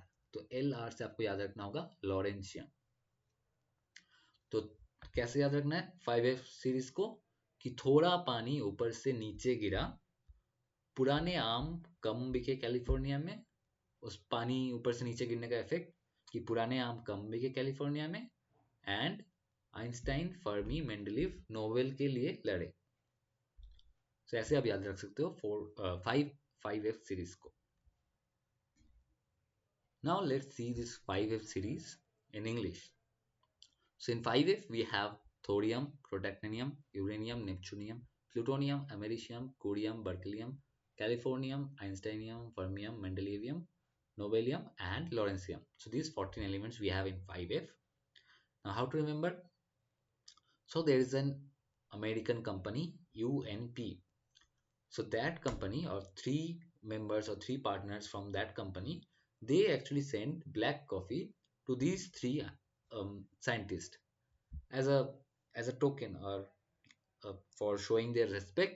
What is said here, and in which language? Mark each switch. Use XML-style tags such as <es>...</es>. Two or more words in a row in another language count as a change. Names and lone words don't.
<hi>तो एल आर से आपको याद रखना होगा लॉरेंशियम। तो कैसे याद रखना है 5F सीरीज को, कि थोड़ा पानी ऊपर से नीचे गिरा, पुराने आम कम बिके कैलिफोर्निया में। उस पानी ऊपर से नीचे गिरने का इफेक्ट कि पुराने आम कम बिके कैलिफोर्निया में। एंड आइंस्टाइन, फर्मी, मेंडलीव नोबेल के लिए लड़े। तो ऐसे आप याद रख सकते हो 5F सीरीज को।</hi> <en>Now let's see this 5F series in English. So in 5F we have thorium, protactinium, uranium, neptunium, plutonium, americium, curium, berkelium, californium, einsteinium, fermium, mendelevium, nobelium and lawrencium. So these 14 elements we have in 5F. Now how to remember? So there is an American company UNP. So that company, or three members or three partners from that company, they actually sent black coffee to these three scientists as a token, or for showing their respect.</en>